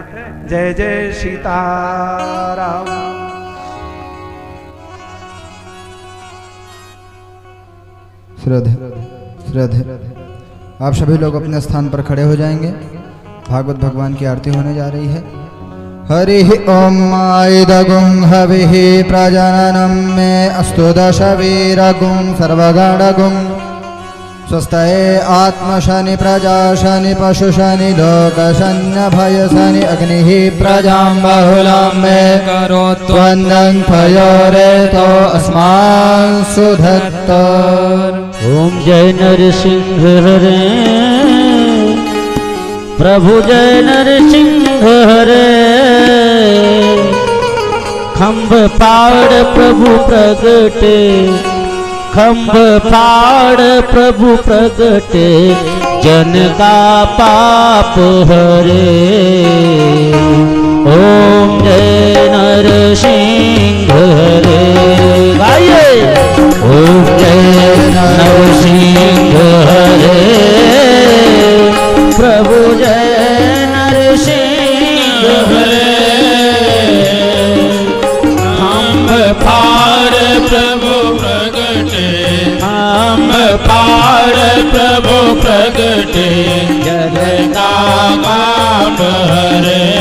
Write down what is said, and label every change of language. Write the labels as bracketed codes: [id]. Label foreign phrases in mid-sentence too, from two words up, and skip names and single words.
[hi] जय जय सीताराम। श्रद्धे आप सभी लोग अपने स्थान पर खड़े हो जाएंगे। भागवत भगवान की आरती होने जा रही है। [sa] हरि ओम आयुधगुं हविः प्रजननं मे अस्तु दशवीरगुं सर्वगणगुं स्वस्तये आत्मशनि प्रजाशनि पशुशनि लोकशन्यभयशनि अग्निः प्रजां बहुलां मे करोत्वन्दं पयोरेतो अस्मान् सुधत्त। [hi] ओम जय नरसिंह हरे प्रभु जय नरसिंह हरे। खंभ पाड़ प्रभु प्रगटे, खंभ पाड़ प्रभु प्रगटे, जन का पाप हरे। ओम जय नरसिंह हरे। गाइए ओम जय नरसिंह हरे प्रभु जय नरसिंह हरे। खंभ फाड़ प्रभु प्रगटे, खंभ फाड़ प्रभु प्रगटे, जन का पाप हरे।